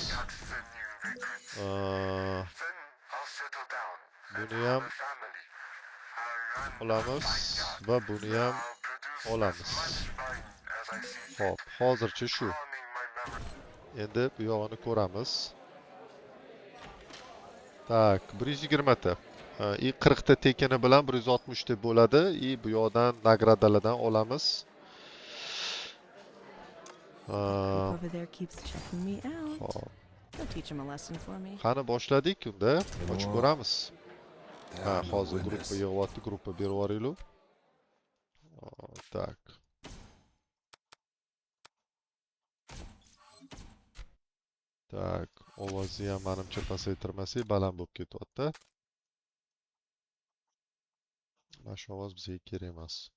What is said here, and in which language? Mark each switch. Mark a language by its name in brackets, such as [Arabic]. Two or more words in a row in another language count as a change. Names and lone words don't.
[Uzbek] Buni ham olamiz va buni ham olamiz. Xo'p, hozircha shu. Endi bu yog'ini ko'ramiz. Tak, 120 ta. I 40 ta tekini bilan 160 ta bo'ladi. I bu yoqdan nagradalardan olamiz. [English] Group over there keeps checking me out. [Uzbek] Hop. [English] Go teach him a lesson for me. [Uzbek] Qani boshladik unda. Ochib ko'ramiz. Ha, [English] There are no [Uzbek] hozir gruppa [English] winners. [Uzbek] yig'yapti, gruppa berib yuboringlar. Tak. Tak, ovozni ham menimcha pasaytirmasak baland bo'lib ketyapti. Mana shu ovoz bizga kerak emas.